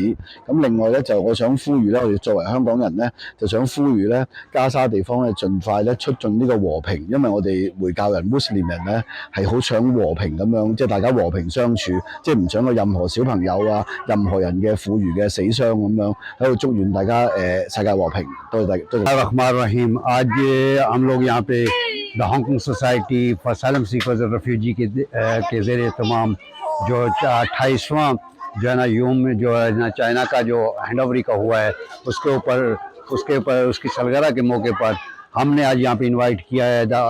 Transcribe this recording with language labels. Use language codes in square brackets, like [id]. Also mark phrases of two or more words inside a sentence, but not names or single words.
[yue] 咁另外咧就我想呼籲咧，我哋作為香港人咧，就想呼籲咧加沙地方咧盡快咧促進呢個和平，因為我哋回教人 Muslim 人咧係好想和平咁樣，即係大家和平相處，即係唔想有任何小朋友啊、任何人嘅婦孺嘅死傷咁樣，喺度祝願大家世界和平。多謝大家。 [ur] الرحمن آج ہم لوگ یہاں پہ دا ہانگ کانگ سوسائٹی فار اسائلم سیکرز اور ریفیوجی کے زیر اہتمام جو 28واں جو ہے نا یوم جو ہے نا چائنا کا جو [en] hand over [ur] کا ہوا ہے اس کے اوپر اس کی سالگرہ کے موقع پر ہم نے آج یہاں پہ انوائٹ کیا ہے